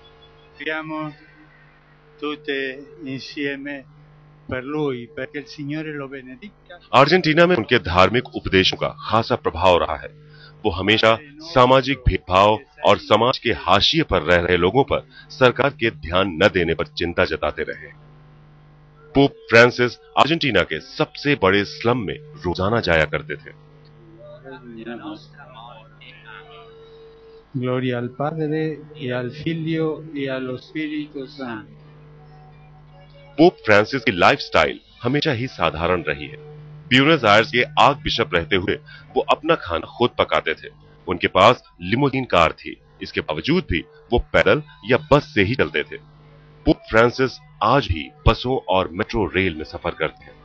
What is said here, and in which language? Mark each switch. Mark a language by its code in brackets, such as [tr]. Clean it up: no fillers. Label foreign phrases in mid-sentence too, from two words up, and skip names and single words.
[hi] अर्जेंटीना में उनके धार्मिक उपदेशों का खासा प्रभाव रहा है। वो हमेशा सामाजिक भेदभाव और समाज के हाशिए पर रह रहे लोगों पर सरकार के ध्यान न देने पर चिंता जताते रहे। पोप फ्रांसिस अर्जेंटीना के सबसे बड़े स्लम में रोजाना जाया करते थे। [it] Gloria al Padre e al Figlio e allo Spirito Santo. [hi] पोप फ्रांसिस की लाइफस्टाइल हमेशा ही साधारण रही है। ब्यूनस आयर्स के आर्क बिशप रहते हुए वो अपना खाना खुद पकाते थे। उनके पास लिमोजीन कार थी। इसके बावजूद भी वो पैदल या बस से ही चलते थे। पोप फ्रांसिस आज भी बसों और मेट्रो रेल में सफर करते हैं।